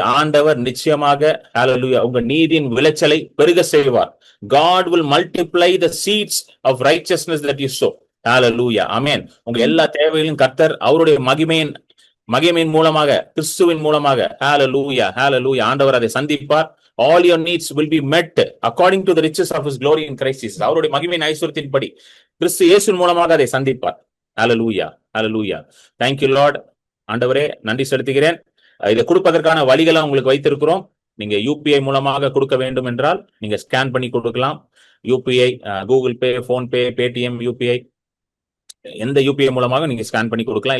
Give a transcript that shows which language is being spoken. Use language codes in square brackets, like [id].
[ta] ஆண்டவர் நிச்சயமாக ஹல்லேலூயா உங்க நீதியின் விளைச்சலை பெருக செய்வார். [en] God will multiply the seeds of righteousness that you sow. [ta] ஹல்லேலூயா. ஆமென். உங்க எல்லா தேவைகளையும் கர்த்தர் அவருடைய மகிமையின் மூலமாக, கிறிஸ்துவின் மூலமாக ஹல்லேலூயா ஹல்லேலூயா ஆண்டவர் அதை சந்திப்பார். [en] All your needs will be met according to the riches of his glory in Christ Jesus. [ta] அவருடைய மகிமையின் ஐஸ்வரியத்தின்படி கிறிஸ்து இயேசுவின் மூலமாக அதை சந்திப்பார். ஹல்லேலூயா ஹல்லேலூயா. [en] Thank you Lord. [ta] ஆண்டவரே நன்றி செலுத்துகிறேன். இதை கொடுப்பதற்கான வழிகளை உங்களுக்கு வைத்திருக்கிறோம். நீங்க யூபிஐ மூலமாக கொடுக்க வேண்டும் என்றால் நீங்க ஸ்கேன் பண்ணி கொடுக்கலாம். UPI, Google Pay, PhonePe, Paytm, UPI, எந்த யூபிஐ மூலமாக நீங்க ஸ்கேன் பண்ணி கொடுக்கலாம்.